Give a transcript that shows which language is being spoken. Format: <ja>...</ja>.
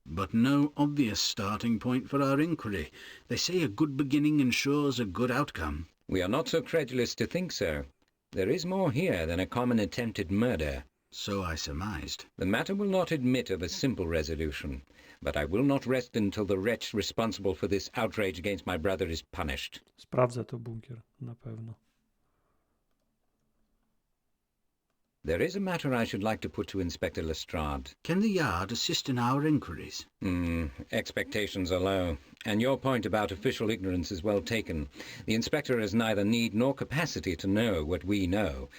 <en>But no obvious starting point for our inquiry. They say a good beginning ensures a good outcome. We are not so credulous to think so. There is more here than a common attempted murder. So I surmised. The matter will not admit of a simple resolution, but I will not rest until the wretch responsible for this outrage against my brother is punished.</en> <pl>Sprawdzę to bunkier, na pewno.</pl> <en>There is a matter I should like to put to Inspector Lestrade. Can the Yard assist in our inquiries? Expectations are low, and your point about official ignorance is well taken. The inspector has neither need nor capacity to know what we know.</en>